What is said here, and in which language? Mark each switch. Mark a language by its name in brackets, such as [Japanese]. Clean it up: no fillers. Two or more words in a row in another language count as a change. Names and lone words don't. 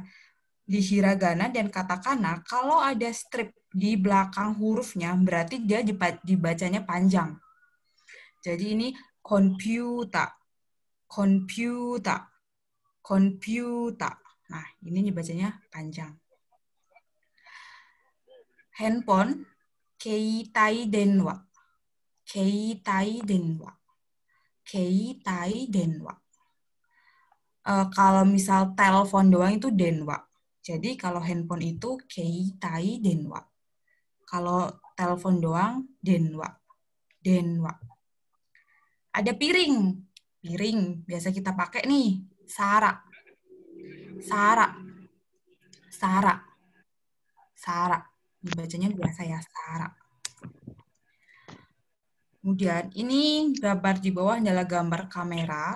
[Indonesian] Di hiragana dan katakana, kalau ada strip di belakang hurufnya, berarti dia dibacanya panjang. Jadi ini komputer, komputer, komputer. Nah, ini dibacanya panjang. Handphone, [Japanese] 携帯電話、携帯電話、携帯電話. [Indonesian] Kalau misal telepon doang itu denwa. Jadi kalau handphone itu [Japanese] 携帯電話. [Indonesian] Kalau telepon doang denwa. Denwa. Ada piring. Piring biasa kita pakai nih, sara. Sara. Sara. Sara. Dibacanya biasa ya, sara. Kemudian ini gambar di bawah adalah gambar kamera.